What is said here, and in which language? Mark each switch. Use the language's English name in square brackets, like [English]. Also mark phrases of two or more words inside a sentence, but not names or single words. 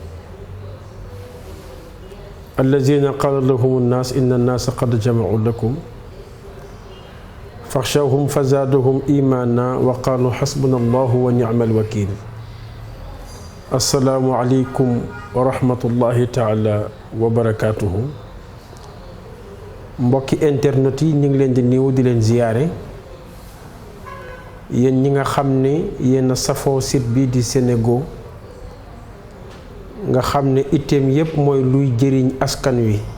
[Arabic] الذين قال لهم الناس إن الناس قد جمعوا لكم فاخشوهم فزادهم إيمانا وقالوا حسبنا الله ونعم الوكيل السلام عليكم ورحمة الله تعالى وبركاته [Wolof] mbokki internet yi ñu ngi leen di nuyu di leen ziyaare yéen ñi nga xam ne yéen a safoo site bi di Senego nga xam ne itteem yépp mooy luy jëriñ askan wi